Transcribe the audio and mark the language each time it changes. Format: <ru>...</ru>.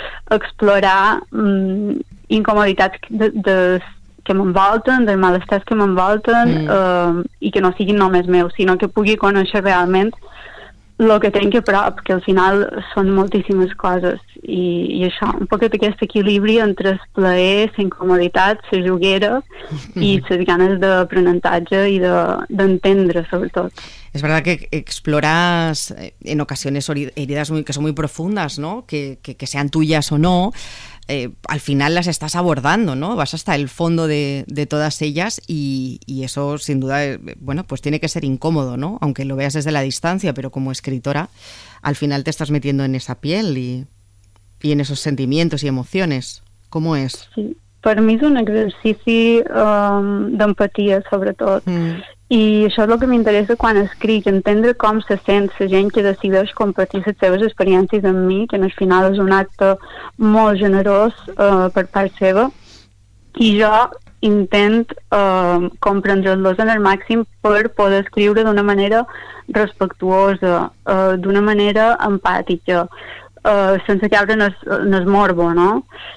<ca>D'explorar incomoditats que m'envolten, dels malestars que m'envolten, i que no siguin només meus, sinó que pugui conèixer realment el que tenc a prop, que al final són moltíssimes coses. I això, un poquet aquest equilibri entre el plaer, la incomoditat, la joguera i les ganes d'aprenentatge i d'entendre, sobretot. És veritat que exploras en ocasions herides que són molt profundes, no?</ca> <es>que sean tuyas o no, al final las estás abordando, ¿no? Vas hasta el fondo de todas ellas y eso, sin duda, bueno, pues tiene que ser incómodo, ¿no? Aunque lo veas desde la distancia, pero como escritora, al final te estás metiendo en esa piel y en esos sentimientos y emociones. ¿Cómo es? Sí, para mí es un ejercicio de empatía, sobre todo.</es> <ca>I això és el que m'interessa quan escric, entendre com se sent la gent que decideix compartir les seves experiències amb mi, que en el final és un acte molt generós per part seva, i jo intent comprendre-los en el màxim per poder escriure d'una manera respectuosa, d'una manera empàtica, sense caure en el morbo, no?</ca>